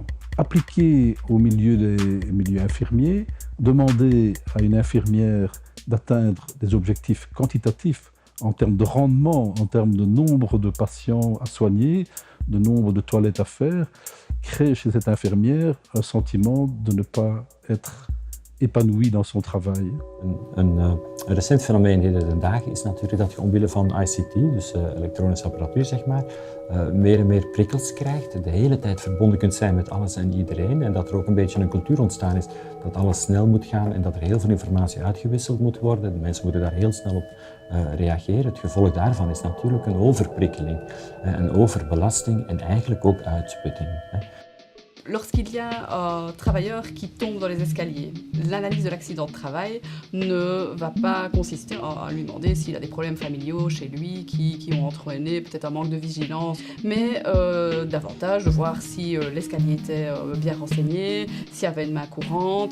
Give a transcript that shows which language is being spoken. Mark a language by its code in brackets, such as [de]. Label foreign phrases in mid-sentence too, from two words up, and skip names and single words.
[fr] Appliquer au milieu des milieux infirmiers, demander à une infirmière d'atteindre des objectifs quantitatifs en termes de rendement, en termes de nombre de patients à soigner, de nombre de toilettes à faire, crée chez cette infirmière un sentiment de ne pas être épanoui dans son travail. [nl] Een recent fenomeen heden ten dagen is natuurlijk dat je omwille van ICT, dus elektronische apparatuur zeg maar, meer en meer prikkels krijgt, de hele tijd verbonden kunt zijn met alles en iedereen en dat er ook een beetje een cultuur ontstaan is dat alles snel moet gaan en dat er heel veel informatie uitgewisseld moet worden. De mensen moeten daar heel snel op reageren. Het gevolg daarvan is natuurlijk een overprikkeling, een overbelasting en eigenlijk ook uitputting. [fr] Lorsqu'il y a un travailleur qui tombe dans les escaliers, l'analyse de l'accident de travail ne va pas consister à lui demander s'il a des problèmes familiaux chez lui qui ont entraîné peut-être un manque de vigilance, mais davantage de voir si l'escalier était bien renseigné, s'il y avait une main courante.